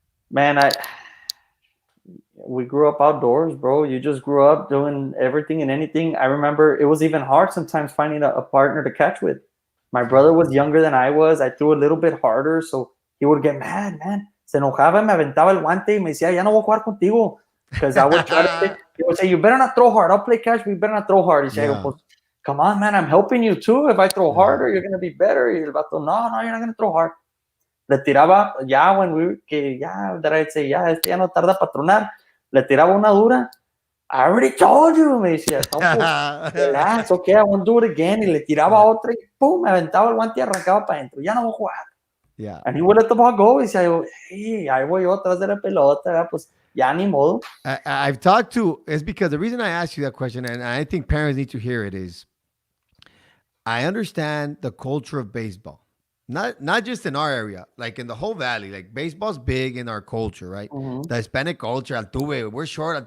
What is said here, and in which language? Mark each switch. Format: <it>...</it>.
<en>Man, we grew up outdoors, bro. You just grew up doing everything and anything. I remember it was even hard sometimes finding a partner to catch with. My brother was younger than I was. I threw a little bit harder, so he would get mad, man.</en> <es>Se enojaba, me aventaba el guante y me decía, ya no voy a jugar contigo.</es> <en>Because I would try to say, he would say, you better not throw hard. I'll play catch, but you better not throw hard. He said, Yeah. pues, come on, man, I'm helping you too. If I throw Yeah. harder, you're going to be better. Y el vato, no, you're not going to throw hard. Le tiraba, ya, that I'd say, ya, ya no tarda para tronar.</en> <es>Le tiraba una dura. I already told you, me decía. No, pues, relax, okay, I won't do it again. Y le tiraba otra y pum, me aventaba el guante y arrancaba para adentro. Ya no voy a jugar.</es> <en>Yeah. And he would let the ball go.</en> <es>Y decía yo, hey, ahí voy yo atrás de la pelota. Pues ya ni modo.</es> <en>I've talked to, it's because the reason I asked you that question, and I think parents need to hear it, is I understand the culture of baseball. Not just in our area, like in the whole valley. Like baseball's big in our culture, right? Mm-hmm. The Hispanic culture, Altuve, we're short.</en>